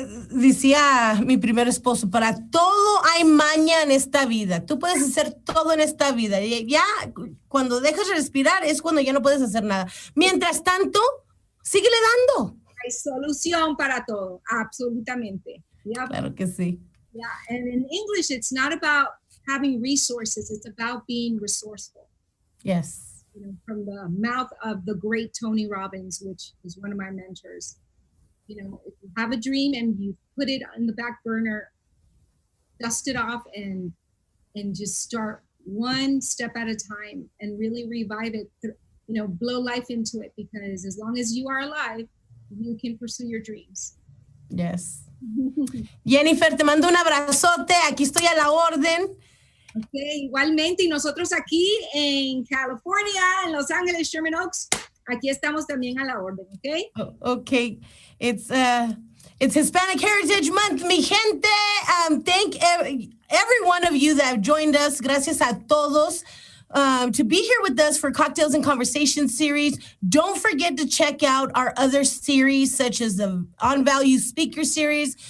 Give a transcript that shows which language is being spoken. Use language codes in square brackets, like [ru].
[es] Decía mi primer esposo, para todo hay maña en esta vida. Tú puedes hacer todo en esta vida. Y ya cuando dejas de respirar es cuando ya no puedes hacer nada. Mientras tanto, síguele dando. Hay solución para todo, absolutamente. [en] Yeah. [es] Claro que sí. [en] Yeah, and in English, it's not about having resources, it's about being resourceful. Yes. From the mouth of the great Tony Robbins, which is one of my mentors. If you have a dream and you put it on the back burner, dust it off and just start one step at a time and really revive it, blow life into it, because as long as you are alive, you can pursue your dreams. [es] Yes. Yeniffer, te mando un abrazote. Aquí estoy a la orden. Okay, igualmente, y nosotros aquí en California, en Los Ángeles, Sherman Oaks, aquí estamos también a la orden, okay? [en] Okay. It's Hispanic Heritage Month, [es] mi gente. [en] Thank every one of you that have joined us. [es] Gracias a todos. [en] To be here with us for Cocktails and Conversation series. Don't forget to check out our other series, such as the On Value Speaker series.